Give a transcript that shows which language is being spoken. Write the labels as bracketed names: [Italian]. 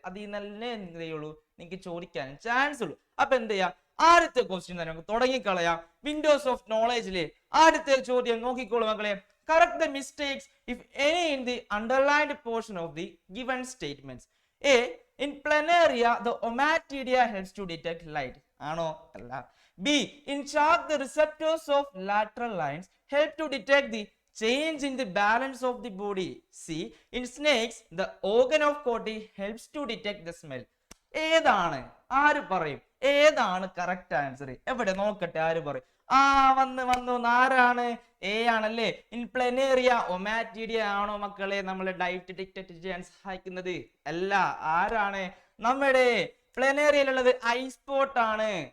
[Malayalam] അതിൽ തന്നെ എന്ത് ചെയ്യുള്ളൂ, നിങ്ങൾക്ക് ചോദിക്കാൻ ചാൻസ് ഉള്ളൂ. അപ്പൊ എന്ത് ചെയ്യാം, ആദ്യത്തെ ക്വസ്റ്റ്യൻ തന്നെ നമുക്ക് തുടങ്ങിക്കളയാം. വിൻഡോസ് ഓഫ് നോളേജിലെ ആദ്യത്തെ ചോദ്യം നോക്കിക്കോളൂ മക്കളെ. [English] Correct the mistakes if any in the underlined portion of the given statements. A, in planaria the ommatidia helps to detect light. [Malayalam] ആണോ? അല്ല. [English] B, in shark the receptors of lateral lines help to detect the change in the balance of the body. C, in snakes the organ of Corti helps to detect the smell. [Malayalam] ഏതാണ്, ആര് പറയും, ഏതാണ് correct answer? എവിടെ നോക്കട്ടെ, ആര് പറയും? വന്നു ആരാണ്? എ ആണല്ലേ. ഇൻ പ്ലനേറിയ ഒമാറ്റിഡിയ ആണോ മക്കളെ നമ്മൾ ഡയറ്റ് ഡിറ്റക്ട് ചെയ്യാൻ സഹായിക്കുന്നത്? അല്ല. ആരാണ്? നമ്മുടെ പ്ലനേറിയയിലുള്ളത് ഐസ്പോട്ട് ആണ്.